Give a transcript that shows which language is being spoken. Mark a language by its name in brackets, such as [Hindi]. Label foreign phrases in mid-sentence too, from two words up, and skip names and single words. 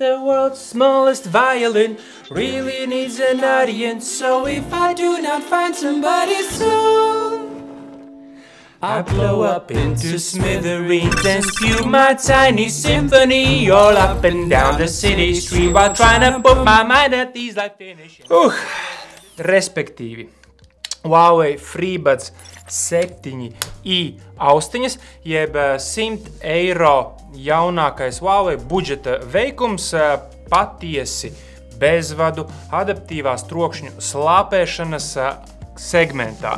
[English] The world's smallest violin really needs an audience. So if I do not find somebody soon, I blow up into smithereens and spew my tiny symphony all up and down the city street while trying to put my mind at these life finishing. [Latvian] Respektīvi, Huawei FreeBuds 7i austiņas, jeb 100 eiro jaunākais Huawei budžeta veikums patiesi bezvadu adaptīvās trokšņu slāpēšanas segmentā.